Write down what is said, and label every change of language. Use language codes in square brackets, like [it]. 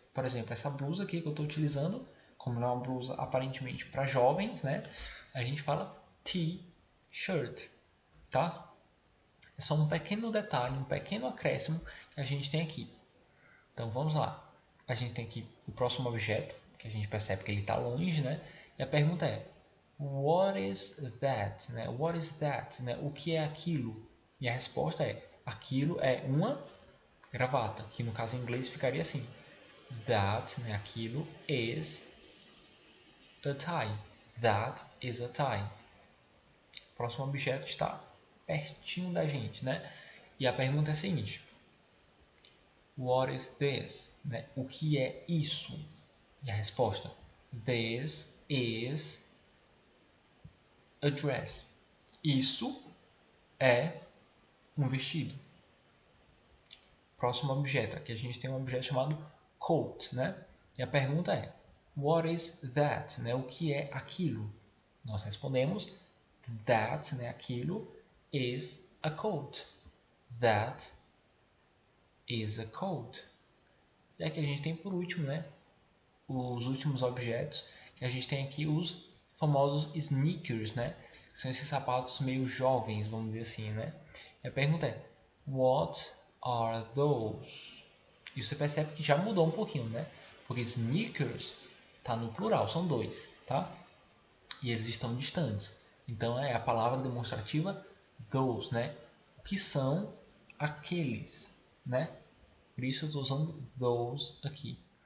[pt] Por exemplo, essa blusa aqui que eu estou utilizando, como não é uma blusa aparentemente para jovens, né? A gente fala t-shirt, tá? É só um pequeno detalhe, um pequeno acréscimo que a gente tem aqui. Então vamos lá. A gente tem aqui o próximo objeto, que a gente percebe que ele está longe, né? E a pergunta é: [en] what is that? [pt] Né? [en] What is that? [pt] Né? O que é aquilo? E a resposta é: aquilo é uma gravata, que no caso em inglês ficaria assim: that, né? Aquilo [en] is a tie. That is a tie. [pt] O próximo objeto está pertinho da gente, né? E a pergunta é a seguinte: [en] what is this? [pt] Né? O que é isso? E a resposta: [en] this is a dress. [pt] Isso é um vestido. Próximo objeto. Aqui a gente tem um objeto chamado coat, né? E a pergunta é, [en] what is that? [pt] Né? O que é aquilo? Nós respondemos, that, né? Aquilo, [en] is a coat. That is a coat. [pt] E aqui a gente tem por último, né? Os últimos objetos, que a gente tem aqui os famosos sneakers, né? São esses sapatos meio jovens, vamos dizer assim, né? E a pergunta é, [en] what are those? [pt] E você percebe que já mudou um pouquinho, né? Porque sneakers está no plural, são dois, tá? E eles estão distantes. Então é a palavra demonstrativa those, né? O que são aqueles, né? Por isso eu estou usando those aqui.